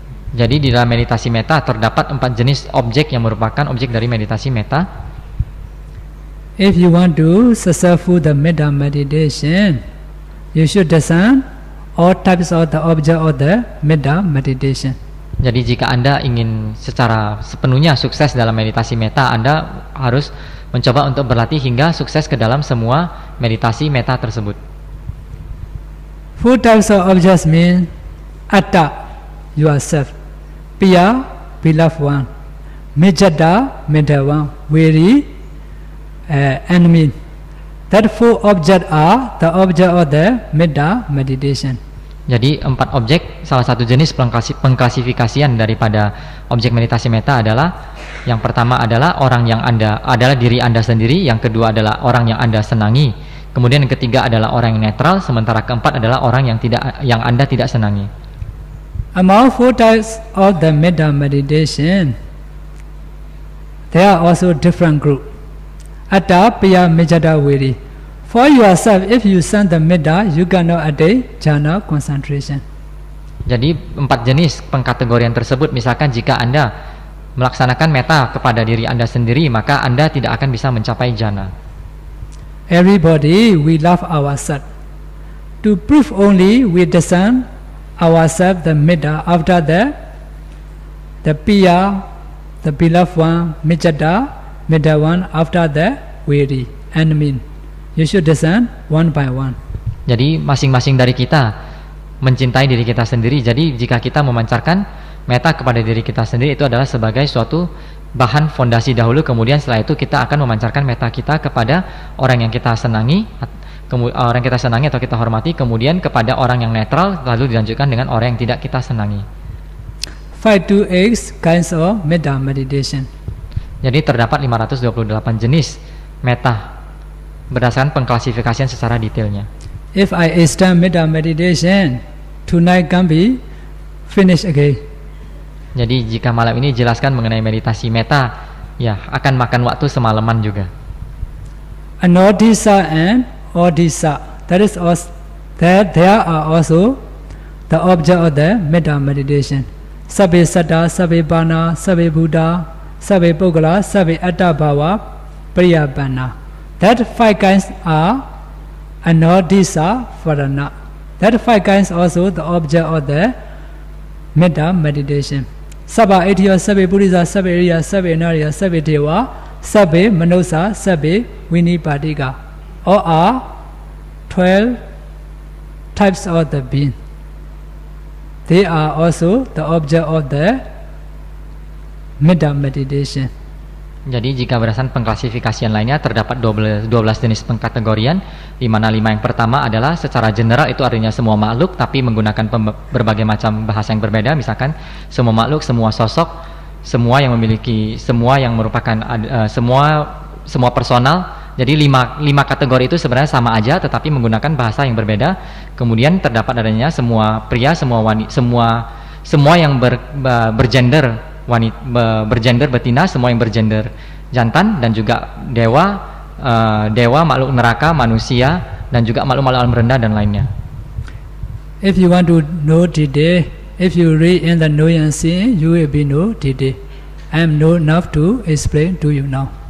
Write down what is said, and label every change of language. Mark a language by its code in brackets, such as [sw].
[id] Jadi di dalam meditasi metta terdapat 4 jenis objek yang merupakan objek dari meditasi metta. [en] If you want to successful the metta meditation, you should discern all types of the object of the metta meditation. [id] Jadi jika Anda ingin secara sepenuhnya sukses dalam meditasi metta, Anda harus mencoba untuk berlatih hingga sukses ke dalam semua meditasi metta tersebut. [en] 4 types of objects mean atta, yourself, piya, beloved one, mijata, middle one, weary, enemy. That 4 objects are the object of the metta meditation. [id] Jadi 4 objek, salah satu jenis pengklasifikasian daripada objek meditasi metta adalah, yang pertama adalah orang yang adalah diri Anda sendiri, yang kedua adalah orang yang Anda senangi, kemudian yang ketiga adalah orang yang netral, sementara keempat adalah orang yang Anda tidak senangi. [en] Among 4 types of the metta meditation, there are also different group. Atta, piya, mijata, weary. For yourself, if you send the metta, you cannot attain jhana concentration. [id] Jadi 4 jenis pengkategorian tersebut, misalkan jika Anda melaksanakan metta kepada diri Anda sendiri, maka Anda tidak akan bisa mencapai jhana. [en] Everybody, we love ourselves. To prove only, we discern ourselves the metta. After that, the piya, the beloved one, mijata, middle one. After that, weary, enemy. You should discern one by one. [id] Jadi masing-masing dari kita mencintai diri kita sendiri. Jadi jika kita memancarkan metta kepada diri kita sendiri, itu adalah sebagai suatu bahan fondasi dahulu. Kemudian setelah itu kita akan memancarkan metta kita kepada orang yang kita senangi, atau kita hormati, kemudian kepada orang yang netral, lalu dilanjutkan dengan orang yang tidak kita senangi. [en] 5 to 8 kinds of metta meditation. [id] Jadi terdapat 528 jenis metta berdasarkan pengklasifikasian secara detailnya. [en] If I extend metta meditation, tonight can be finished again. [id] Jadi jika malam ini jelaskan mengenai meditasi metta, ya akan makan waktu semalaman juga. [en] Anodisa and odisa, that is also, that there are also the object of the metta meditation. [pi] Sabbe satta, sabbe bana, sabbe buddha, sabbe puggala, sabbe atta bhava, priyabana. [en] That 5 kinds are anodisa farana. That 5 kinds also the object of the metta meditation. [pi] Sabba etiya, sabbe buddhisa, sabbe riya, sabbe nariya, sabbe deva, sabbe manusa, sabbe vinipadika. [en] All are 12 types of the being. They are also the object of the metta meditation. [id] Jadi jika berdasarkan pengklasifikasian lainnya terdapat 12 jenis pengkategorian, di mana 5 yang pertama adalah secara general, itu artinya semua makhluk, tapi menggunakan berbagai macam bahasa yang berbeda, misalkan semua makhluk, semua sosok, semua yang memiliki, semua yang merupakan semua personal. Jadi 5 kategori itu sebenarnya sama aja, tetapi menggunakan bahasa yang berbeda. Kemudian terdapat adanya semua pria, semua wanita, semua yang bergender wanita, bergender betina, semua yang bergender jantan, dan juga dewa, makhluk neraka, manusia, dan juga makhluk alam rendah dan lainnya. [en] If you want to know today, if you read in the knowing and seeing, you will be know today. I am know enough to explain to you now.